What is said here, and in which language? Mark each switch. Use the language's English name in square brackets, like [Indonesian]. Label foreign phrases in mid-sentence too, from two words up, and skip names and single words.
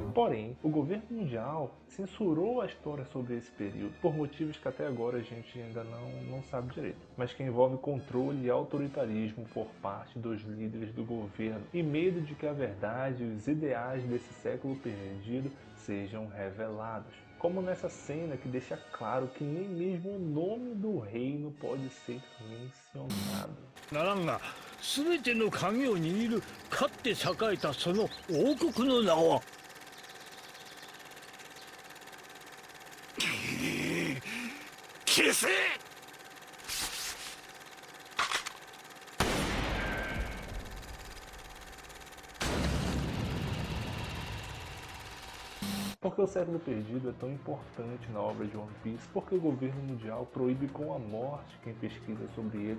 [Portuguese] Porém, o governo mundial censurou a história sobre esse período, por motivos que até agora a gente ainda não sabe direito, mas que envolve controle e autoritarismo por parte dos líderes do governo e medo de que a verdade e os ideais desse século perdido sejam revelados. Como nessa cena que deixa claro que nem mesmo o nome do reino pode ser mencionado. [Japanese] ならんが、すべての鍵を握るかつて栄えたその王国の名は。消せ！ [Portuguese] Por que o século perdido é tão importante na obra de One Piece? Porque o governo mundial proíbe com a morte quem pesquisa sobre ele.